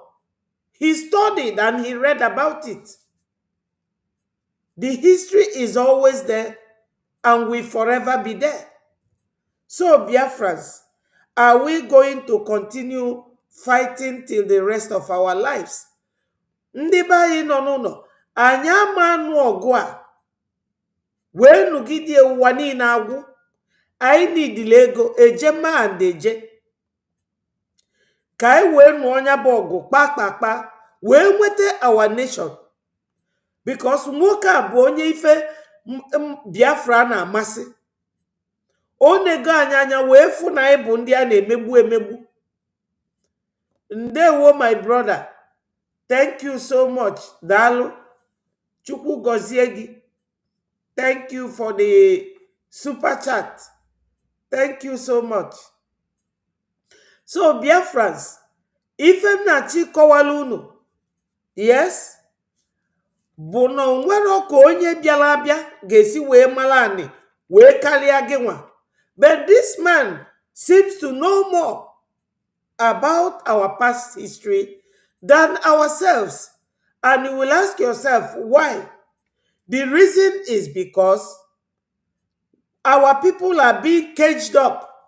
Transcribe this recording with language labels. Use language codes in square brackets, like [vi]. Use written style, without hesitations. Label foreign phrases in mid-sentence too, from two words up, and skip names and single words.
[en] He studied and he read about it. The history is always there and will forever be there. So, Biafrans, are we going to continue fighting till the rest of our lives? [ig] Ndị be anyị nọ n'ụlọ, anyị ama anụ ọgụ a wee nụgide ụwa niile agwụ. Anyị nidile ego eje ma and eje ka anyị wee nụọ ọnya bụ ọgụ kpakpakpa wee nweta [en] our nation. [ig] Because nwoke a bụ onye ife Biafra na-amasị. O nego anyị anya wee fụ na anyị bụ ndị a na-emegbu emegbu. Ndewo, [en] my brother. Thank you so much. [ig] Daalụ. Chukwu gọzie gị. [en] Thank you for the super chat. Thank you so much. So, [ig] Biafrans, ife m na-achị kọwala unu, yes, bụ na onwero ka onye bịara abịa ga-esi wee mara anị wee karịa gị nwa. [en] But this man seems to know more about our past history than ourselves. And you will ask yourself, why? The reason is because our people are being caged up.